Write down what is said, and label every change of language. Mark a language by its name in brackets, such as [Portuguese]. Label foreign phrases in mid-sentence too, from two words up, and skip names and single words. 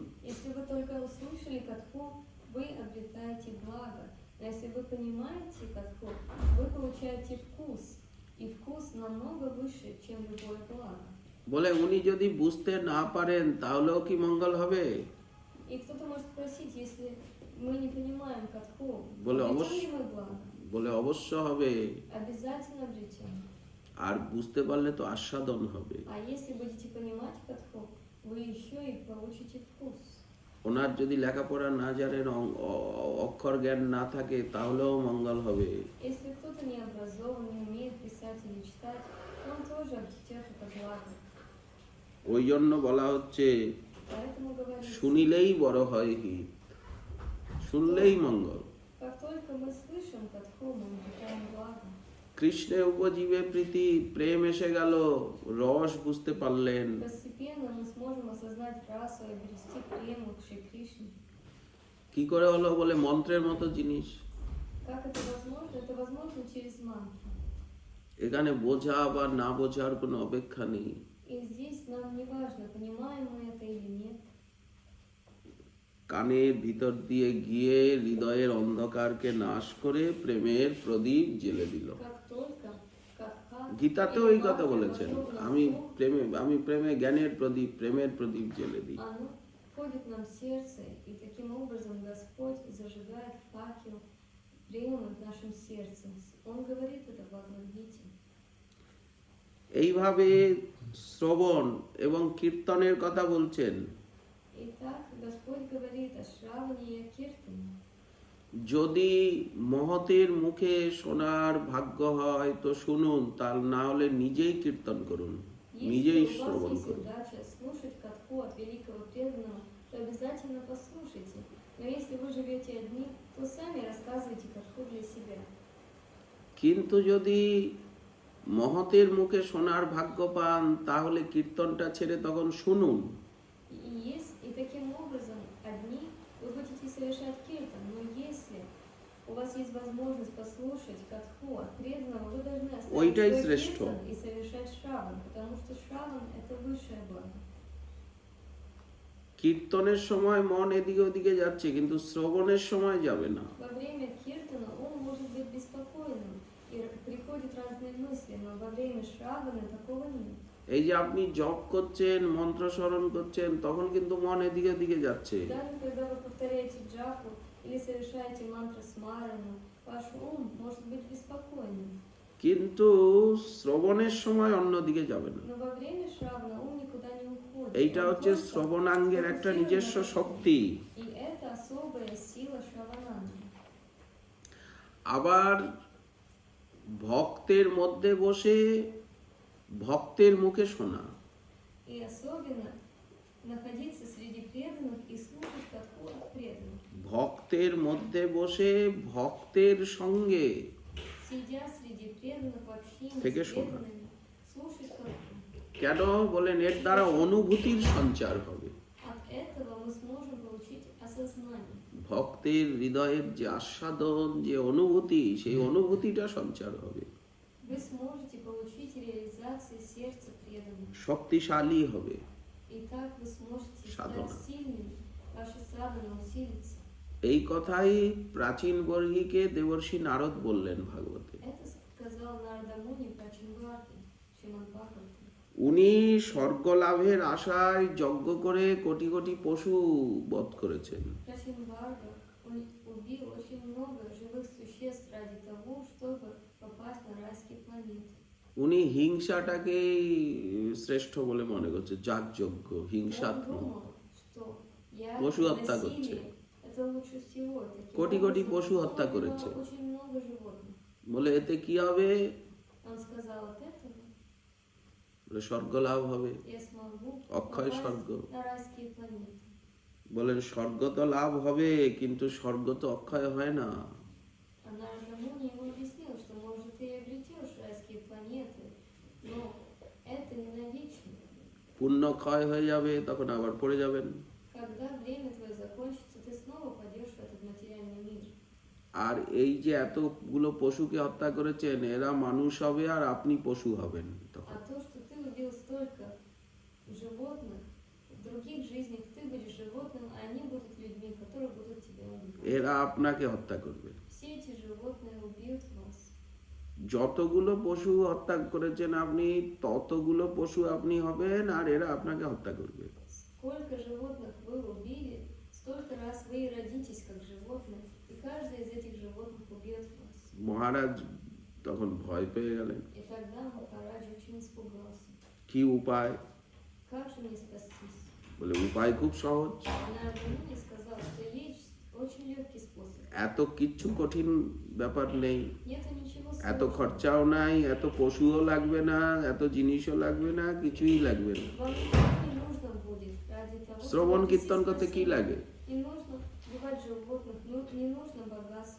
[Russian] Если вы только услышали катху, вы обретаете благо. Но если вы понимаете катху, вы получаете вкус. И вкус намного выше, чем любое благо. [Bangla] বলে উনি যদি বুঝতে না পারেন তাহলেও কি মঙ্গল হবে? [Russian] И кто-то может спросить, если мы не понимаем катху, Более обретем обож- ли мы благо? [Bangla] বলে অবশ্য হবে। [Russian] Обязательно обретем. [Bangla] আর বুঝতে পারলে তো আস্বাদন হবে। [Russian] А если будете понимать катху, вы еще и получите вкус. [Bangla] ওনার যদি লেখাপড়া না জানেন, অক্ষর জ্ঞান না থাকে, তাহলেও মঙ্গল হবে। [Russian] Если кто-то не образован, не умеет писать или читать, он тоже обретет это благо. [Bangla] ওই জন্য বলা হচ্ছে [Russian] Поэтому говорится, [Bangla] শুনিলেই বড় হয় হিত, শুনলেই মঙ্গল। [Russian] как только мы слышим катху, мы обретаем благо. [Bangla] কৃষ্ণে উপজীবে প্রীতি, প্রেম এসে গেল, রস বুঝতে পারলেন। [Russian] Постепенно мы сможем осознать расу и обрести прему к Шри Кришне. [Bangla] কি করে হলো? বলে মন্ত্রের মতো জিনিস। [Russian] Как это возможно? Это возможно через мантру. [Bangla] এখানে বোঝা বা না বোঝার কোনো অপেক্ষা নেই। [Russian] И здесь нам не важно, понимаем мы это или нет. [Bangla] কানের ভিতর দিয়ে গিয়ে হৃদয়ের অন্ধকারকে নাশ করে প্রেমের প্রদীপ জ্বেলে দিল। [Russian] Как только катха [Bangla] গীতাতেও [Russian] или [Bangla] এই কথা [Russian] мантра [Bangla] বলেছেন, [Russian] вошел в [Bangla] আমি [Russian] слух, [Bangla] প্রেমে জ্ঞানের প্রদীপ, প্রেমের প্রদীপ জ্বেলে দিই। [Russian] оно входит нам в сердце, и таким образом Господь зажигает факел премы в нашем сердце. Он говорит это в Бхагавад-гите. [Bangla] এইভাবে শ্রবণ এবং কীর্তনের কথা বলছেন। [Russian] Итак, Господь говорит о Шраване и о Киртане. [Bangla] যদি মহতের মুখে শোনার ভাগ্য হয় তো শুনুন, তার না হলে নিজেই কীর্তন করুন, নিজেই [Russian] Если у [Bangla] শ্রবণ [Russian] вас есть [Bangla] করুন। [Russian] удача слушать катху от великого преданного, то обязательно послушайте. Но если вы живете одни, то сами рассказывайте катху для себя. [Bangla] কিন্তু যদি মহতের মুখে শোনার ভাগ্য পান তাহলে কীর্তনটা ছেড়ে তখন শুনুন। [Russian] И таким образом одни вы будете совершать киртан, но если у вас есть возможность послушать катху от преданного, вы должны оставить [Bangla] ওইটাই [Russian] свой [Bangla] শ্রেষ্ঠ। [Russian] киртан и совершать шраван, потому что шраван это высшее благо. [Bangla] কীর্তনের সময় মন এদিকে ওদিকে যাচ্ছে, কিন্তু শ্রবণের সময় যাবে না। [Russian] Во время киртана ум может быть беспокойным и приходят разные мысли, но во время шравана такого нет. [Bangla] এই যে আপনি জপ করছেন, মন্ত্র স্মরণ করছেন, তখন কিন্তু মন এদিকে ওদিকে যাচ্ছে। [Russian] Даже когда вы повторяете джапу или совершаете мантру смарану, ваш ум может быть беспокойным. [Bangla] কিন্তু শ্রবণের সময় অন্যদিকে যাবে না। [Russian] Но во время шравана ум никуда не уходит. [Bangla] এইটা [Russian] Он [Bangla] হচ্ছে [Russian] просто [Bangla] শ্রবণাঙ্গের একটা [Russian] фокусирован [Bangla] নিজস্ব [Russian] на этом. [Bangla] শক্তি। [Russian] И это особая сила шравананги. [Bangla] আবার ভক্তের মধ্যে বসে ভক্তের মুখে শোনা, [Russian] И особенно находиться среди преданных и слушать катху от преданных. [Bangla] ভক্তের মধ্যে বসে ভক্তের সঙ্গে [Russian] Сидя среди преданных в общении [Bangla] থেকে [Russian] с [Bangla] শোনা। [Russian] преданными, слушать катху. [Bangla] কেন বলেন? এর দ্বারা অনুভূতির সঞ্চার হবে। [Russian] От этого мы сможем получить осознание. [Bangla] ভক্তের হৃদয়ের যে আস্বাদন, যে অনুভূতি, সেই অনুভূতিটা সঞ্চার হবে, [Russian] Вы сможете получить реализацию сердца преданных. [Bangla] শক্তিশালী হবে। [Russian] И так вы сможете Садхана. стать сильными. Ваша садхана усилится. [Bangla] এই কথাই প্রাচীন বর্হিকে দেবর্ষি নারদ বললেন ভাগবতে। [Russian] Это сказал Нарада Муни Прачингварти, Шримад Бхагавата. [Bangla] উনি স্বর্গ লাভের আশায় যজ্ঞ করে কোটি কোটি পশু বধ করেছেন। [Russian] Прачингварга, он убил очень много живых существ ради того, чтобы попасть на райские планеты. [Bangla] উনি হিংসাটাকেই শ্রেষ্ঠ বলে মনে করছে, যাগযজ্ঞ, [Russian] Он [Bangla] হিংসাত্মক। [Russian] думал, что я [Bangla] পশু হত্যা করছে। [Russian] насилие, это лучше всего. Таким [Bangla] কোটি কোটি [Russian] образом, [Bangla] পশু [Russian] он [Bangla] হত্যা [Russian] убивал [Bangla] করেছে। [Russian] очень много животных. [Bangla] বলে এতে কি হবে? [Russian] Он сказал, от этого [Bangla] বলে স্বর্গ লাভ হবে, [Russian] я смогу [Bangla] অক্ষয় [Russian] попасть [Bangla] স্বর্গ। [Russian] на райские планеты. [Bangla] বলেন স্বর্গ তো লাভ হবে, কিন্তু স্বর্গ তো অক্ষয় হয় না। [Russian] А Нарада Муни ему объяснил, что может ты и обретешь райские планеты, но это не навечно. [Bangla] পুণ্য ক্ষয় হয়ে যাবে, তখন আবার পড়ে যাবেন। [Russian] Когда время твое закончится, ты снова пойдешь в этот материальный мир. [Bangla] আর এই যে এতগুলো পশুকে হত্যা করেছেন, এরা মানুষ হবে আর আপনি পশু হবেন তখন। [Russian] А то, что ты убил столько животных, в других жизнях ты будешь животным, а они будут людьми, которые будут тебя убивать. [Bangla] এরা আপনাকে হত্যা করবে। [Russian] Все эти животные убьют вас. [Bangla] যতগুলো পশু হত্যা করেছেন আপনি, ততগুলো পশু আপনি হবেন, আর এরা আপনাকে হত্যা করবে। [Russian] Сколько животных вы убили, столько раз вы и родитесь как животные, и каждый из этих животных убьет вас. [Bangla] মহারাজ তখন ভয় পেয়ে গেলেন। [Russian] И тогда Махарадж очень испугался. [Bangla] কি উপায়? [Russian] Как же мне спастись? [Bangla] বলে উপায় খুব সহজ। [Russian] Нарада Муни сказал, что есть очень легкий способ. [Bangla] এত কিচ্ছু কঠিন ব্যাপার নেই, [Russian] Нету ничего [Bangla] এত [Russian] сложного. [Bangla] খরচাও নাই, এত পশুও লাগবে না, এত জিনিসও লাগবে না, কিছুই লাগবে না। [Russian] Вам ничего не нужно будет ради того, [Bangla] শ্রবণ [Russian] чтобы [Bangla] কীর্তন [Russian] спасти. [Bangla] করতে কি লাগে? [Russian] Не нужно убивать животных, не нужно богатство.